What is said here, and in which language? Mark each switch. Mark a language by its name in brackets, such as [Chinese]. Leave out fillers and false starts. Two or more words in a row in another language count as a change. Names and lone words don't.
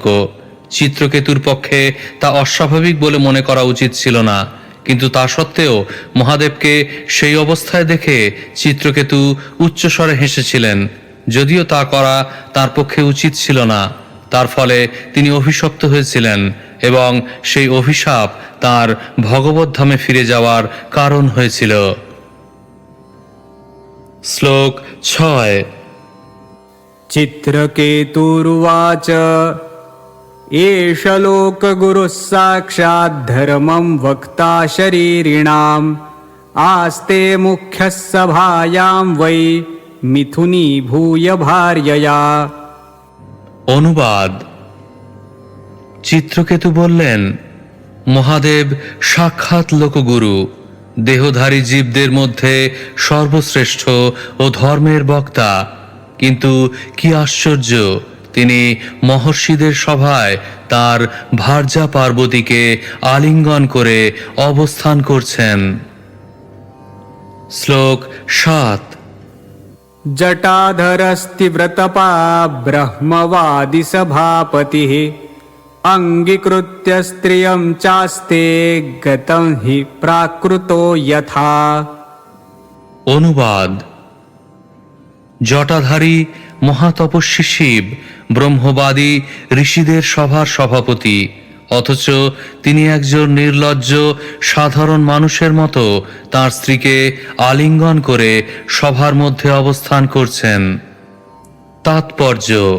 [Bangla] চিত্রকেতুর পক্ষে তা অস্বাভাবিক বলে মনে করা উচিত ছিল না, কিন্তু তা সত্ত্বেও মহাদেবকে সেই অবস্থায় দেখে চিত্রকেতু উচ্চস্বরে হেসেছিলেন, যদিও তা করা তার পক্ষে উচিত ছিল না। তার ফলে তিনি অভিশপ্ত হয়েছিলেন এবং সেই অভিশাপ তার ভগবত ধামে ফিরে যাওয়ার কারণ হয়েছিল। শ্লোক 6। [Sanskrit] चित्रकेतुरुवाच एष लोकगुरुः साक्षात् धर्मं वक्ता शरीरिणाम् आस्ते मुख्यः सभायां वै मिथुनी भूय भार्यया। [Bangla] অনুবাদ: চিত্রকেতু বললেন, মহাদেব সাক্ষাৎ লোকগুরু, দেহধারী জীবদের মধ্যে সর্বশ্রেষ্ঠ ও ধর্মের বক্তা। কিন্তু কি আশ্চর্য, তিনি মহর্ষিদের সভায় তার ভার্যা পার্বতীকে আলিঙ্গন করে অবস্থান করছেন। শ্লোক 7। [Sanskrit] जटाधरस्तिव्रतपा ब्रह्मवादि सभापतिः अंगीकृत्य स्त्रियं चास्ते गतं हि प्राकृतो यथा। [Bangla] অনুবাদ: জটাধারী মহাতপস্বী শিব ব্রহ্মবাদী ঋষিদের সভার সভাপতি, অথচ তিনি একজন নির্লজ্জ সাধারণ মানুষের মতো তার স্ত্রীকে আলিঙ্গন করে সভার মধ্যে অবস্থান করছেন।